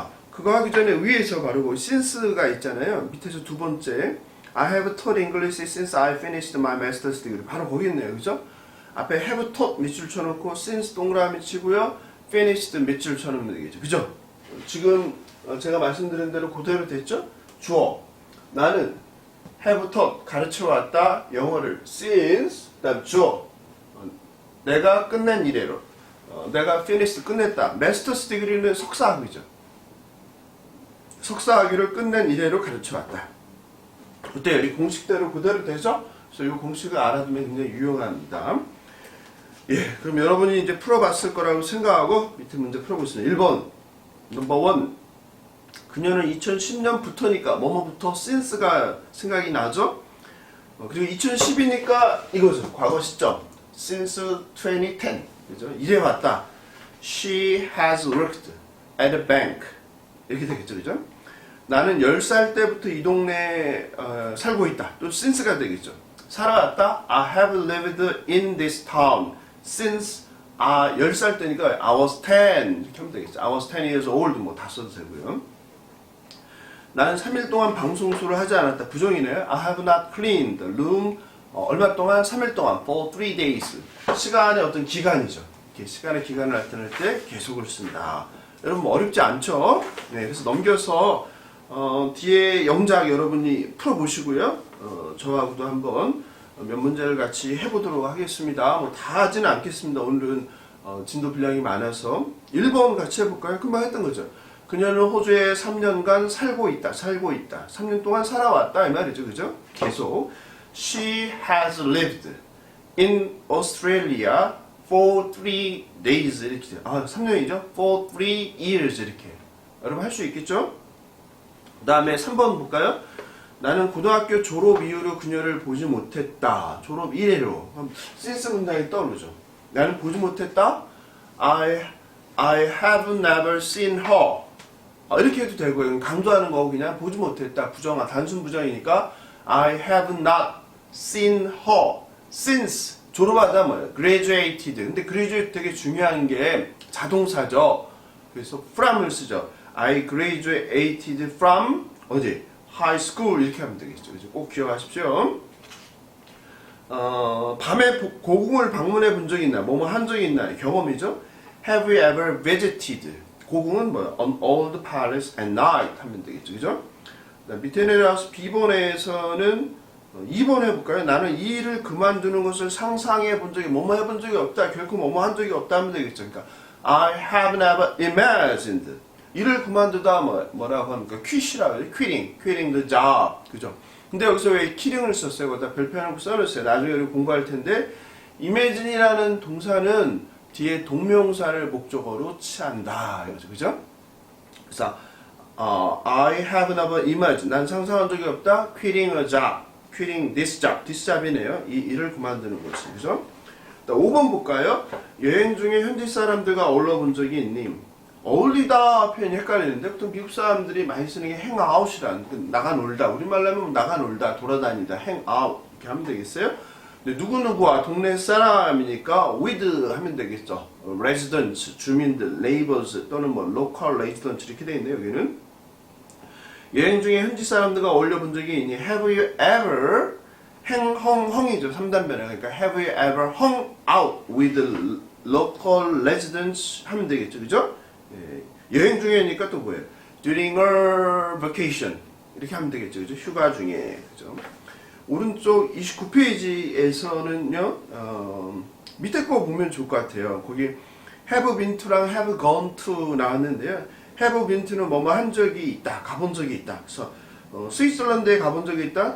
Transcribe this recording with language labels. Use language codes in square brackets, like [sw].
[ko] 그거 하기 전에 위에서 바르고 since가 있잖아요. 밑에서 두 번째 [en] I have taught English since I finished my master's degree. [ko] 바로 거기 있네요, 그죠? 앞에 have taught 밑줄 쳐놓고 since 동그라미 치고요. finished 밑줄 쳐놓으면 되겠죠, 그죠? 지금 제가 말씀드린 대로 그대로 됐죠? 주어 나는 have taught 가르쳐왔다 영어를 since 그다음 주어 내가 끝낸 이래로 내가 finished 끝냈다. master's degree는 석사학위죠. 석사학위를 끝낸 이래로 가르쳐왔다. 어때요? 이 공식대로 그대로 되죠? 그래서 이 공식을 알아두면 굉장히 유용합니다. 예, 그럼 여러분이 이제 풀어봤을 거라고 생각하고 밑에 문제 풀어보겠습니다. 1번 넘버 1 그녀는 2010년부터니까 뭐뭐부터 since가 생각이 나죠? 그리고 2010이니까 이거죠. 과거 시점 since 2010 그죠? 이래 왔다. [en] She has worked at a bank [ko] 이렇게 되겠죠, 그죠? 나는 10살 때부터 이 동네에 살고 있다. 또 since가 되겠죠. 살아왔다. [en] I have lived in this town since [ko] 10살 때니까 [en] I was 10 [ko] 이렇게 하면 되겠죠. [en] I was 10 years old [ko] 뭐 다 써도 되고요. 나는 3일 동안 방송수를 하지 않았다. 부정이네요. [en] I have not cleaned the room [ko] 얼마 동안? 3일 동안 [en] for 3 days [ko] 시간의 어떤 기간이죠. 이렇게 시간의 기간을 나타낼 때 계속을 쓴다. 여러분 뭐 어렵지 않죠? 네, 그래서 넘겨서 뒤에 영작 여러분이 풀어보시고요. 저하고도 한번 몇 문제를 같이 해보도록 하겠습니다. 뭐 다 하지는 않겠습니다. 오늘은 진도 분량이 많아서 1번 같이 해볼까요? 금방 했던 거죠. 그녀는 호주에 3년간 살고 있다. 3년 동안 살아왔다 이 말이죠, 그죠? [en] 계속 She has lived in Australia for 3 days [ko] 이렇게 돼요. 3년이죠? [en] For 3 years 이렇게. [ko] 여러분 할 수 있겠죠? 그 다음에 3번 볼까요? 나는 고등학교 졸업 이후로 그녀를 보지 못했다. 졸업 이래로. since 문장이 떠오르죠. 나는 보지 못했다. [en] I have never seen her. [ko] 이렇게 해도 되고요. 강조하는 거 그냥 보지 못했다. 부정아, 단순 부정이니까 [en] I have not seen her since [ko] 졸업하다 뭐예요? [en] graduated. [ko] 근데 graduate 되게 중요한 게 자동사죠. 그래서 from을 쓰죠. [en] I graduated from [ko] 어디? [en] high school [ko] 이렇게 하면 되겠죠. 그래서 꼭 기억하십시오. 밤에 고궁을 방문해 본 적이 있나? 뭐뭐 한 적이 있나? 경험이죠. [en] Have you ever visited? [ko] 고궁은 뭐야? [en] An old palace at night [ko] 하면 되겠죠. 그죠? 밑에 내려와서 B번에서는 2번 해볼까요? 나는 이 일을 그만두는 것을 상상해 본 적이 뭐뭐 해본 적이 없다. 결코 뭐뭐 한 적이 없다 하면 되겠죠. 그러니까 [en] I have never imagined. [ko] 일을 그만두다 뭐라고 합니까? quit이라고 해요. [en] quitting the job. [ko] 그죠? 근데 여기서 왜 killing을 썼어요? 거기다 별표해놓고 써놨어요. 나중에 우리 공부할 텐데 imagine이라는 동사는 뒤에 동명사를 목적어로 취한다. 이거죠. 그죠? [en] 그래서 I have never imagined. [ko] 난 상상한 적이 없다. [en] quitting a job. quitting this job. [ko] this job이네요. 이 일을 그만두는 거지. 그죠? 5번 볼까요? 여행 중에 현지 사람들과 어울려 본 적이 있니? 어울리다 표현이 헷갈리는데 보통 미국 사람들이 많이 쓰는 게 행아웃이라는 나가 놀다. 우리말로 하면 나가 놀다, 돌아다니다, 행아웃 이렇게 하면 되겠어요? 근데 누구누구와 동네 사람이니까 with 하면 되겠죠. residents, 주민들, neighbors 또는 뭐 local residents 이렇게 돼 있네요. 여기는 여행 중에 현지 사람들과 어울려 본 적이 있니? [en] Have you ever [ko] 헝이죠. 3단변에. [en] 그러니까 have you ever hung out with local residents [ko] 하면 되겠죠. 그죠? 예. 여행 중에니까 또 뭐예요? [en] During a vacation [ko] 이렇게 하면 되겠죠. 그죠? 휴가 중에. 그죠? 오른쪽 29페이지에서는요. 밑에 거 보면 좋을 것 같아요. 거기 have been to랑 have gone to 나왔는데요. have been to는 뭐뭐 한 적이 있다. 가본 적이 있다. 그래서 스위스랜드에 가본 적이 있다.